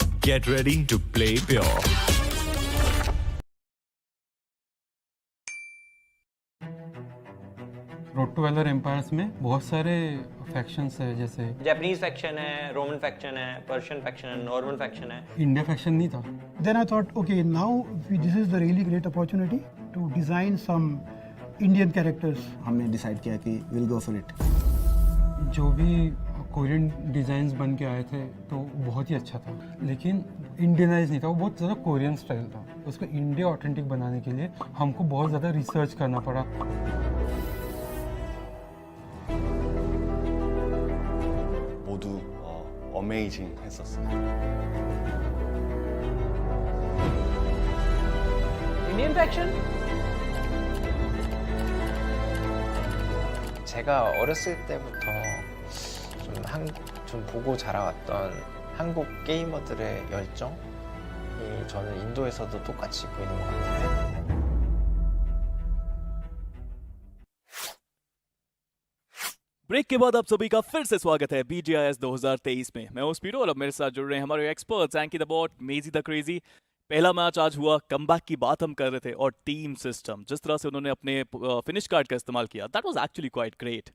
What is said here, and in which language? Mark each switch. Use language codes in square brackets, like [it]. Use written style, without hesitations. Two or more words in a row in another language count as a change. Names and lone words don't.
[en] Get ready to play pure. [hi] रोड टू वेलर एम्पायर्स में बहुत सारे फैक्शंस है, जैसे [en] Japanese faction [hi] है, [en] Roman faction [hi] है, [en] Persian faction [hi] है, [en] Norman faction [hi] है। [en] India faction [hi] नहीं था। [en] Then I thought, okay, now this is the really great opportunity to design some Indian characters. [hi] हमने डिसाइड किया कि [en] will go for it. [hi] जो भी [en] Korean designs [hi] बन के आए थे तो बहुत ही अच्छा था, लेकिन इंडियनाइज नहीं था, वो बहुत ज़्यादा [en] Korean style [hi] था। उसको [en] India authentic [hi] बनाने के लिए हमको बहुत ज़्यादा रिसर्च करना पड़ा। [ko] 모두 어메이징 했었어요. [en] Indian faction? [ko] 제가 어렸을 때부터 좀 보고 자라왔던 한국 게이머들의 열정이 저는 인도에서도 똑같이 보이는 것 같아요. [hi] ब्रेक के बाद आप सभी का फिर से स्वागत है BGIS 2023 में। मैं हूं स्पीडो और अब मेरे साथ जुड़ रहे हैं हमारे एक्सपर्ट्स एंकी द बॉट, मेजी द क्रेजी। पहला मैच आज हुआ, कमबैक की बात हम कर रहे थे और टीम सिस्टम जिस तरह से उन्होंने अपने [en] finish card [hi] का इस्तेमाल किया, [en] that was actually quite great.